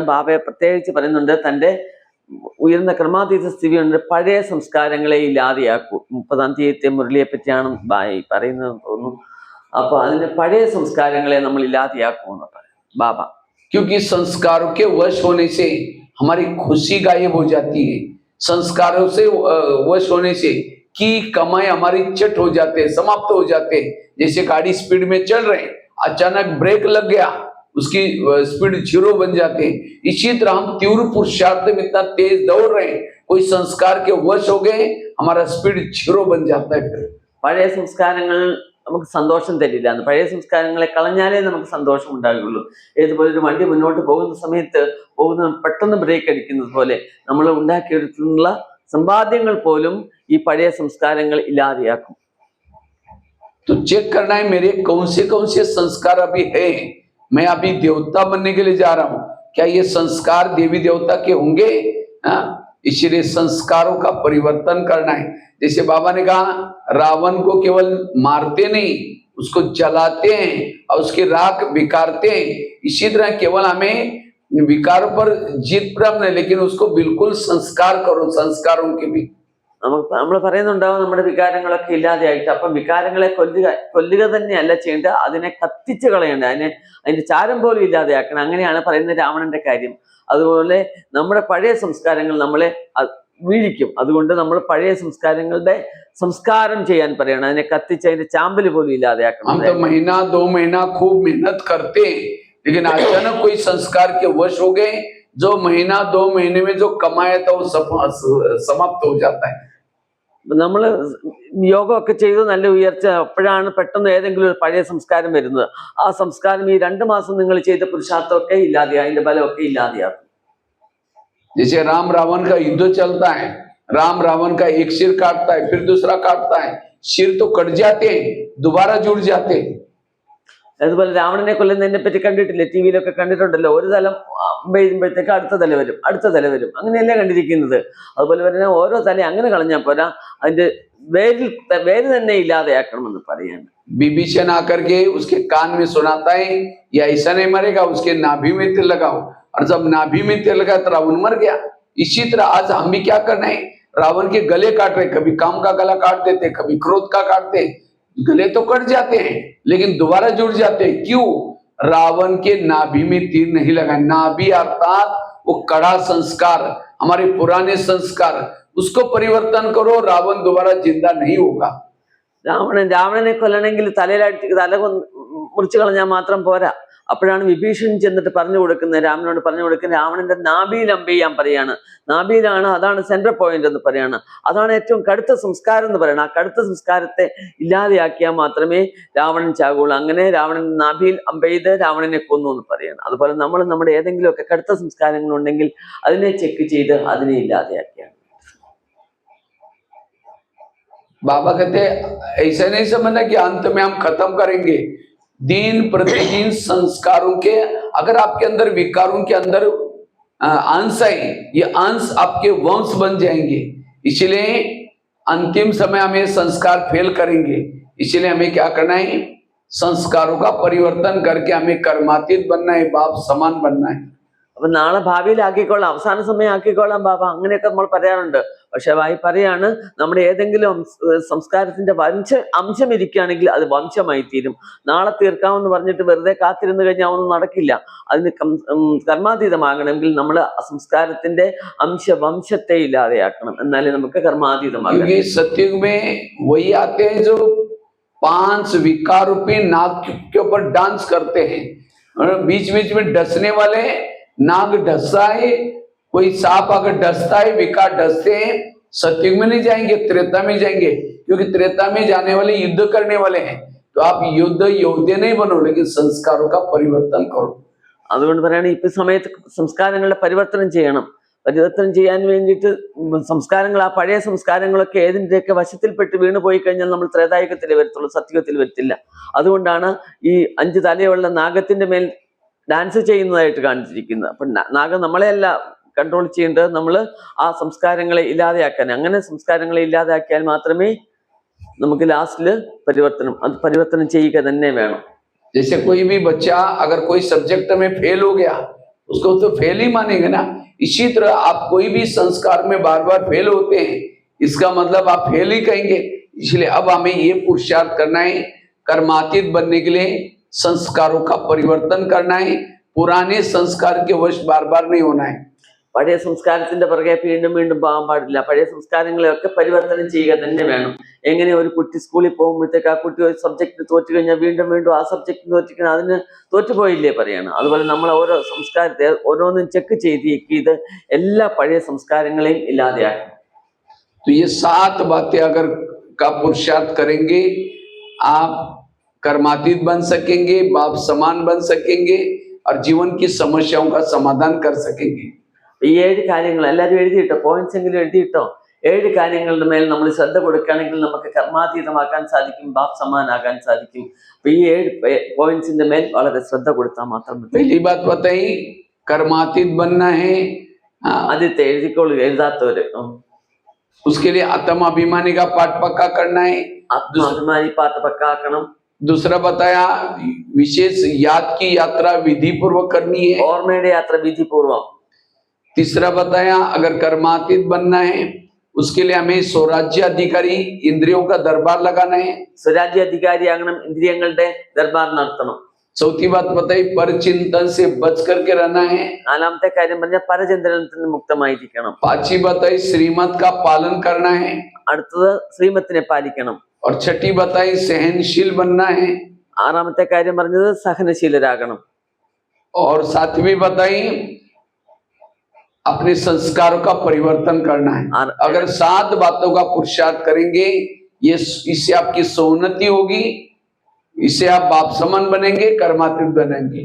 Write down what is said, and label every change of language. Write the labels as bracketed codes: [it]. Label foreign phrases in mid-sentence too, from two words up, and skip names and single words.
[ml] ബാബയെ പ്രത്യേകിച്ച് പറയുന്നുണ്ട്, തൻ്റെ ഉയർന്ന ക്രമാതീത സ്ഥിതിയുണ്ട്, പഴയ സംസ്കാരങ്ങളെ ഇല്ലാതെയാക്കൂ. 30-ാം തീയതി മുരളിയെ പറ്റിയാണ് പറയുന്നത് തോന്നുന്നു. അപ്പൊ അതിന്റെ പഴയ സംസ്കാരങ്ങളെ നമ്മൾ ഇല്ലാതെയാക്കുമെന്ന് പറയും ബാബ. [hi] क्योंकि संस्कारों के वश होने से हमारी खुशी गायब हो जाती है. संस्कारों से वश होने से की कमाई हमारी चट हो जाते हैं, समाप्त हो जाते हैं. जैसे गाड़ी स्पीड में चल रहे हैं, अचानक ब्रेक लग गया, उसकी स्पीड 0 बन जाते हैं. इसी तरह हम तीव्र पुरुषार्थ में इतना तेज दौड़ रहे हैं, कोई संस्कार के वश हो गए, हमारा स्पीड 0 बन जाता है. फिर [ml] പഴയ സംസ്കാരങ്ങൾ നമുക്ക് സന്തോഷം തരില്ല. പഴയ സംസ്കാരങ്ങളെ കളഞ്ഞാലേ നമുക്ക് സന്തോഷം ഉണ്ടാകുള്ളൂ. ഏതുപോലെ ഒരു വണ്ടി മുന്നോട്ട് പോകുന്ന സമയത്ത് പെട്ടെന്ന് ബ്രേക്ക് അടിക്കുന്നത് പോലെ നമ്മൾ ഉണ്ടാക്കിയെടുത്തുള്ള സമ്പാദ്യങ്ങൾ പോലും ഈ പഴയ സംസ്കാരങ്ങൾ ഇല്ലാതെയാക്കും. [hi] तो चेक करना है मेरे कौन से संस्कार अभी है. मैं अभी देवता बनने के लिए जा रहा हूं, क्या ये संस्कार देवी देवता के होंगे? इसलिए संस्कारों का परिवर्तन करना है. जैसे बाबा ने कहा, रावण को केवल मारते नहीं, उसको जलाते हैं और उसकी राख बिकारते हैं. इसी तरह केवल हमें विकारों पर जीत प्राप्त नहीं, लेकिन उसको बिल्कुल संस्कार करो, संस्कारों के भी. [ml] നമ്മൾ പറയുന്നുണ്ടാവും നമ്മുടെ വികാരങ്ങളൊക്കെ ഇല്ലാതെയായിട്ട്. അപ്പം വികാരങ്ങളെ കൊല്ലുക തന്നെയല്ല ചെയ്യേണ്ടത്, അതിനെ കത്തിച്ച് കളയേണ്ട, അതിന്റെ ചാരം പോലും ഇല്ലാതെയാക്കണം. അങ്ങനെയാണ് പറയുന്നത് രാവണന്റെ കാര്യം. അതുപോലെ നമ്മുടെ പഴയ സംസ്കാരങ്ങൾ നമ്മളെ വീഴിക്കും. അതുകൊണ്ട് നമ്മൾ പഴയ സംസ്കാരങ്ങളുടെ സംസ്കാരം ചെയ്യാൻ പറയണം, അതിനെ കത്തിച്ച് അതിന്റെ ചാമ്പല് പോലും ഇല്ലാതെയാക്കണം. [hi] महीना 2 महीना खूब मेहनत करते, लेकिन अचानक कोई संस्कार के वश हो गए, जो महीना 2 महीने में जो कमाया था वो समाप्त हो जाता है. [ml] നമ്മൾ യോഗമൊക്കെ ചെയ്ത് നല്ല ഉയർച്ച, അപ്പോഴാണ് പെട്ടെന്ന് ഏതെങ്കിലും ഒരു പഴയ സംസ്കാരം വരുന്നത്. ആ സംസ്കാരം ഈ 2 മാസം നിങ്ങൾ ചെയ്ത പുരുഷാർത്ഥമൊക്കെ ഇല്ലാതെയാ, അതിന്റെ ബലമൊക്കെ ഇല്ലാതെയാകും. [hi] जैसे राम रावण का युद्ध चलता है, राम रावण का एक सिर काटता है, फिर दूसरा काटता है, सिर तो कट जाते हैं, दोबारा जुड़ जाते हैं. [ml] അതുപോലെ രാവണനെ കൊല്ലുന്നതിനെ പറ്റി കണ്ടിട്ടില്ലേ, ടി വിയിലൊക്കെ കണ്ടിട്ടുണ്ടല്ലോ. ഒരു തലം ചെയ്യുമ്പോഴത്തേക്ക് അടുത്ത തല വരും, അടുത്ത തല വരും, അങ്ങനെയല്ലേ കണ്ടിരിക്കുന്നത്. അതുപോലെ തന്നെ ഓരോ തല അങ്ങനെ കളഞ്ഞാൽ പോരാ, അതിന്റെ വേര് തന്നെ ഇല്ലാതെയാക്കണമെന്ന് പറയാണ്. [hi] विभीषण आकर के उसके कान में सुनाता है, ये ऐसा नहीं मरेगा, उसके नाभि में तिल लगाओ, और जब नाभि में तिल लगा तो रावण मर गया. इसी तरह आज हम भी क्या करना है, रावण के गले काट रहे, कभी काम का गला काट देते, कभी क्रोध का काटते, गले तो कट जाते हैं लेकिन दोबारा जुड़ जाते हैं. क्यों? रावण के नाभि में तीर नहीं लगा. नाभि अर्थात वो कड़ा संस्कार, हमारे पुराने संस्कार, उसको परिवर्तन करो, रावण दोबारा जिंदा नहीं होगा. [ml] രാവണനെ കൊല്ലണമെങ്കിൽ തല മുറിച്ചു കളഞ്ഞാൽ മാത്രം പോരാ. അപ്പോഴാണ് വിഭീഷണൻ ചെന്നിട്ട് പറഞ്ഞു കൊടുക്കുന്നത്, രാമനോട് പറഞ്ഞു കൊടുക്കുന്നത്, രാവണന്റെ നാഭിയിൽ അമ്പ് ചെയ്യാൻ പറയാണ്. നാഭിയിലാണ്, അതാണ് [en] central point [ml] എന്ന് പറയാണ്. അതാണ് ഏറ്റവും കടുത്ത സംസ്കാരം എന്ന് പറയുന്നത്. ആ കടുത്ത സംസ്കാരത്തെ ഇല്ലാതെയാക്കിയാൽ മാത്രമേ രാവണൻ ചാകുള്ളൂ. അങ്ങനെ രാവണൻ നാഭിയിൽ അമ്പ് ചെയ്ത് രാവണനെ കൊന്നു എന്ന് പറയാണ്. അതുപോലെ നമ്മൾ നമ്മുടെ ഏതെങ്കിലുമൊക്കെ കടുത്ത സംസ്കാരങ്ങളുണ്ടെങ്കിൽ അതിനെ ചെക്ക് ചെയ്ത് അതിനെ ഇല്ലാതെയാക്കിയാണ്. [hi] बाबा कहते ऐसा नहीं समझना कि अंत में हम खत्म करेंगे। दिन प्रतिदिन संस्कारों के, अगर आपके अंदर विकारों के अंदर अंश है, ये अंश आपके वंश बन जाएंगे। इसलिए अंतिम समय हमें संस्कार फेल करेंगे। इसलिए हमें क्या करना है, संस्कारों का परिवर्तन करके हमें कर्मातीत बनना है, बाप समान बनना है। [ml] അപ്പൊ നാളെ ഭാവിയിലാക്കിക്കോളാം, അവസാന സമയം ആക്കിക്കോളാം ബാബ, അങ്ങനെയൊക്കെ നമ്മൾ പറയാറുണ്ട്. പക്ഷെ വായി പറയാണ്, നമ്മുടെ ഏതെങ്കിലും സംസ്കാരത്തിന്റെ അംശം ഇരിക്കുകയാണെങ്കിൽ അത് വംശമായി തീരും. നാളെ തീർക്കാമെന്ന് പറഞ്ഞിട്ട് വെറുതെ കാത്തിരുന്ന് കഴിഞ്ഞാൽ ഒന്നും നടക്കില്ല. അതിന് കർമാതീതമാകണമെങ്കിൽ നമ്മൾ സംസ്കാരത്തിന്റെ വംശത്തെ ഇല്ലാതെയാക്കണം, എന്നാലേ നമുക്ക് കർമാതീതമാകാം. [hi] सत्युग में वही आते हैं जो 5 विकार रूपी नाग के ऊपर डांस करते हैं, और बीच बीच में डसने वाले नाग डसता है, कोई सांप अगर डसता है, विकार डसते हैं, सत्युग में नहीं जाएंगे, त्रेता में जाएंगे, क्योंकि त्रेता में जाने वाले युद्ध करने वाले हैं। तो आप युद्ध योद्धे नहीं बनो, लेकिन संस्कारों का परिवर्तन करो. [ml] അതുകൊണ്ട് പറയുകയാണെങ്കിൽ ഇപ്പൊ സമയത്ത് സംസ്കാരങ്ങളുടെ പരിവർത്തനം ചെയ്യണം. പരിവർത്തനം ചെയ്യാൻ വേണ്ടിയിട്ട് സംസ്കാരങ്ങൾ, ആ പഴയ സംസ്കാരങ്ങളൊക്കെ ഏതിൻ്റെയൊക്കെ വശത്തിൽപ്പെട്ട് വീണ് പോയി കഴിഞ്ഞാൽ നമ്മൾ ത്രേതായുഗത്തിലേ വരത്തുള്ളൂ, സത്യത്തിൽ വരത്തില്ല. അതുകൊണ്ടാണ് ഈ 5 തലയുള്ള നാഗത്തിന്റെ മേൽ ഡാൻസ് ചെയ്യുന്നതായിട്ട് കാണിച്ചിരിക്കുന്നത്. അപ്പൊ നാഗം നമ്മളെയല്ല കൺട്രോൾ ചെയ്യേണ്ടത്, നമ്മൾ ആ സംസ്കാരങ്ങളെ ഇല്ലാതെയാക്കാൻ. അങ്ങനെ സംസ്കാരങ്ങളെ ഇല്ലാതെയാക്കിയാൽ മാത്രമേ നമുക്ക് ലാസ്റ്റില് പരിവർത്തനം ചെയ്യുക തന്നെ വേണം. [hi] जैसे कोई भी बच्चा अगर कोई सब्जेक्ट में फेल हो गया, उसको तो फेल ही मानेंगे ना। इसी तरह आप कोई भी संस्कार में बार बार फेल होते हैं, इसका मतलब आप फेल ही कहेंगे। इसलिए अब हमें ये पुरुषार्थ करना है, कर्मातीत बनने के लिए संस्कारों का परिवर्तन करना है, पुराने संस्कार के वश बार बार नहीं होना है. [ml] പഴയ സംസ്കാരത്തിന്റെ പുറകെ വീണ്ടും വീണ്ടും പോകാൻ പാടില്ല. പഴയ സംസ്കാരങ്ങളെയൊക്കെ പരിവർത്തനം ചെയ്യുക തന്നെ വേണം. എങ്ങനെ ഒരു കുട്ടി സ്കൂളിൽ പോകുമ്പോഴത്തേക്ക് ആ കുട്ടി ഒരു സബ്ജക്ട് തോറ്റു കഴിഞ്ഞാൽ വീണ്ടും വീണ്ടും ആ സബ്ജക്ട് തോറ്റിക്കണം, അതിന് തോറ്റുപോയില്ലേ പറയണം. അതുപോലെ നമ്മൾ ഓരോ സംസ്കാരത്തെ ഓരോന്നും ചെക്ക് ചെയ്ത് എല്ലാ പഴയ സംസ്കാരങ്ങളെയും ഇല്ലാതെയാക്കണം. [hi] तो ये 7 बातें अगर का पुरुषार्थ करेंगे, आप कर्मातीत बन सकेंगे, बाप समान बन सकेंगे, और जीवन की समस्याओं का समाधान कर सकेंगे. [ml] ഈ 7 കാര്യങ്ങൾ എല്ലാവരും എഴുതിയിട്ടോ, പോയിന്റ്സ് എങ്കിലും എഴുതിയിട്ടോ. 7 കാര്യങ്ങളുടെ മേൽ നമ്മൾ ശ്രദ്ധ കൊടുക്കുകയാണെങ്കിൽ നമുക്ക് കർമാതീതമാക്കാൻ സാധിക്കും, ബാപ്പ് സമാനാകാൻ സാധിക്കും. അപ്പൊ ഈ 7 പോയിന്റ്സിന്റെ മേൽ വളരെ ശ്രദ്ധ കൊടുത്താൽ മാത്രം മതി. [hi] पहली बात बताई, कर्मातीत बनना है. [ml] ആദ്യത്തെ എഴുതിക്കോളുക, എഴുതാത്തവര്. [hi] उसके लिए आत्माभिमानी का पाठ पक्का करना है, [ml] ആത്മാഭിമാനി പാട്ട് പക്കാക്കണം. [hi] दूसरा बताया विशेष याद की यात्रा विधि पूर्वक करनी है. [ml] ഓർമ്മയുടെ യാത്ര വിധിപൂർവം. [hi] तीसरा बताया अगर कर्मातीत बनना है, उसके लिए हमें स्वराज्य अधिकारी इंद्रियों का दरबार लगाना है. [ml] സ്വരാജ്യ അധികാരിയാകണം, ഇന്ദ്രിയങ്ങളുടെ ദർബാർ നടത്തണം. [hi] चौथी बात बताई पर चिंतन से बच करके रहना है. [ml] 4ാമത്തെ കാര്യം പറഞ്ഞാൽ പരചന്ദ്രനത്തിൽ നിന്ന് മുക്തമായിരിക്കണം. [hi] पांचवी बताई श्रीमत का पालन करना है. [ml] അടുത്തത് ശ്രീമത്തിനെ പാലിക്കണം. [hi] और छठी बताई सहनशील बनना है. [ml] 6ാമത്തെ കാര്യം പറഞ്ഞത് സഹനശീലരാകണം. [hi] और सातवीं बताई अपने संस्कारों का परिवर्तन करना है. अगर 7 बातों का पुरुषार्थ करेंगे, ये इससे आपकी सोन्नति होगी, इससे आप बाप समान बनेंगे, कर्मातीत बनेंगे.